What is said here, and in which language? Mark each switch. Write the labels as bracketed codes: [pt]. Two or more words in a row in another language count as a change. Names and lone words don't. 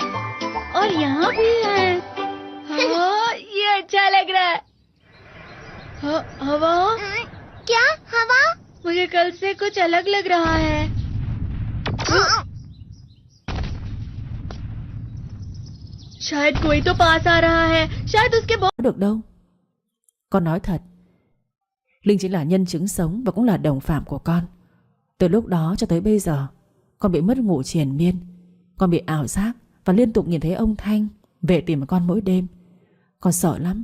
[hi] और यहाँ भी है। हाँ, ये अच्छा लग रहा है। हवा? क्या हवा? मुझे कल से कुछ अलग लग रहा है। शायद कोई तो पास आ रहा है। शायद उसके [vi] Được đâu. Con nói thật. Linh chỉ là nhân chứng sống và cũng là đồng phạm của con. Từ lúc đó cho tới bây giờ, con bị mất ngủ triền miên. Con bị ảo giác và liên tục nhìn thấy ông Thanh về tìm con mỗi đêm. Con sợ lắm.